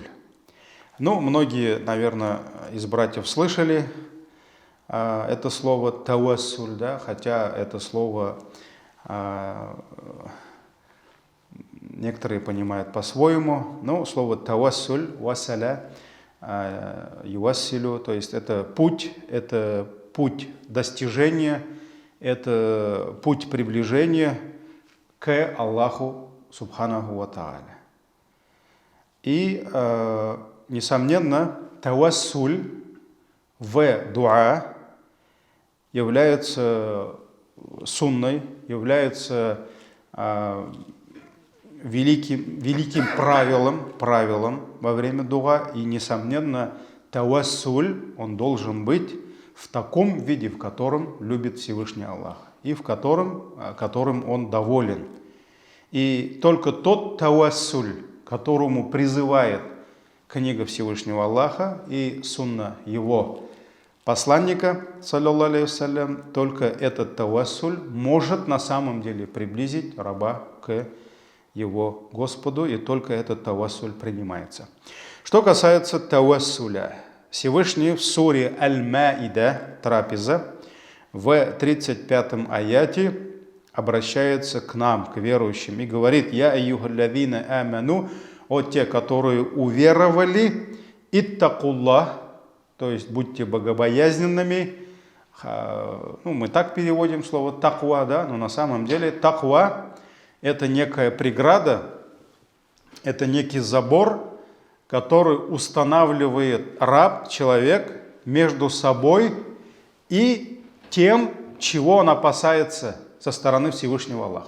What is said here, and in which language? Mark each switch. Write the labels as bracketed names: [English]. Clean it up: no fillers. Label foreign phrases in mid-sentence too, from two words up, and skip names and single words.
[Russian] Ну, многие, наверное, из братьев слышали это слово тавассуль, да, хотя это слово некоторые понимают по-своему. Но слово [Arabic] توسل، وسل، يوسل, [Russian] то есть это путь достижения, это путь приближения к Аллаху [Arabic] سبحانه وتعالى. [Russian] И, несомненно, тавассуль в дуа является сунной, является великим правилом во время дуа. И, несомненно, тавассуль, он должен быть в таком виде, в котором любит Всевышний Аллах, и в которым он доволен. И только тот тавассуль, которому призывает книга Всевышнего Аллаха и сунна его посланника, [Arabic] صلى الله عليه وسلم, [Russian] только этот тавассуль может на самом деле приблизить раба к его Господу, и только этот тавассуль принимается. Что касается тавассуля, Всевышний в суре Аль-Маида, Трапеза, в 35-м аяте обращается к нам, к верующим, и говорит: [Arabic] «يا أيها الذين آمنوا», [Russian] о те, которые уверовали, иттакуллах, то есть будьте богобоязненными. Ну, мы так переводим слово таква, да, но на самом деле таква — это некая преграда, это некий забор, который устанавливает раб, человек, между собой и тем, чего он опасается со стороны Всевышнего Аллаха.